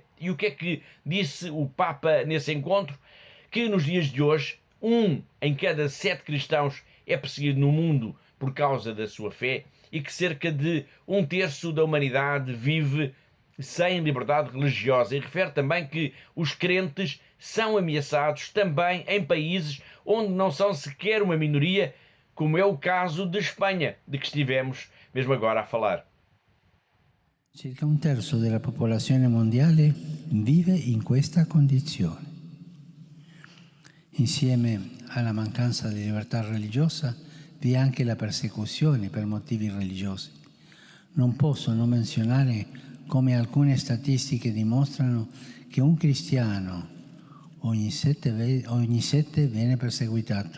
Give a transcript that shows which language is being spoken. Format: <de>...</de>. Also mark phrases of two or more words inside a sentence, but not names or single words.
<pt>E o que é que disse o Papa nesse encontro? Que nos dias de hoje, 1 em cada 7 cristãos é perseguido no mundo por causa da sua fé e que cerca de 1/3 da humanidade vive sem liberdade religiosa. E refere também que os crentes são ameaçados também em países onde não são sequer uma minoria, como é o caso de Espanha, de que estivemos mesmo agora a falar.</pt> <it>Circa 1/3 della popolazione mondiale vive in questa condizione. Insieme alla mancanza di libertà religiosa vi è anche la persecuzione per motivi religiosi. Non posso non menzionare come alcune statistiche dimostrano che un cristiano ogni 7 viene perseguitato.</it>